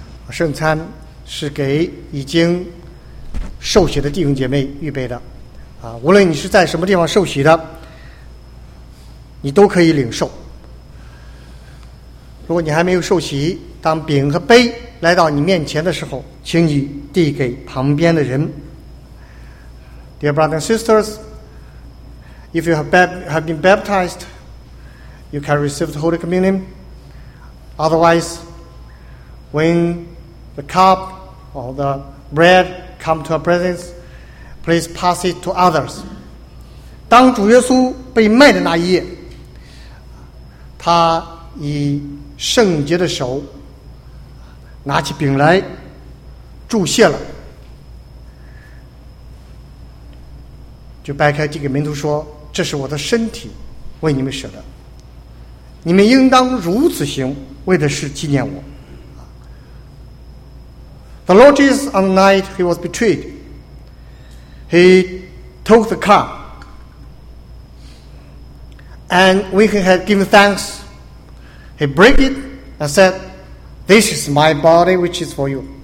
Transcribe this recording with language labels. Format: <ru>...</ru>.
<zh>圣餐是给已经受洗的弟兄姐妹预备的，啊，无论你是在什么地方受洗的，你都可以领受。如果你还没有受洗，当饼和杯来到你面前的时候，请你递给旁边的人。</zh> <en>Dear brothers and sisters, if you have been baptized, you can receive the Holy Communion. Otherwise, when the cup or the bread come to our presence, please pass it to others.</en> <zh>当主耶稣被卖的那一夜，他以圣洁的手拿起饼来祝谢了，就掰开递给门徒说，这是我的身体为你们舍的，你们应当如此行，为的是纪念我。</zh> <en>The Lord Jesus on the night he was betrayed, he took the cup, and when he had given thanks, he break it and said,This is my body which is for you.</en>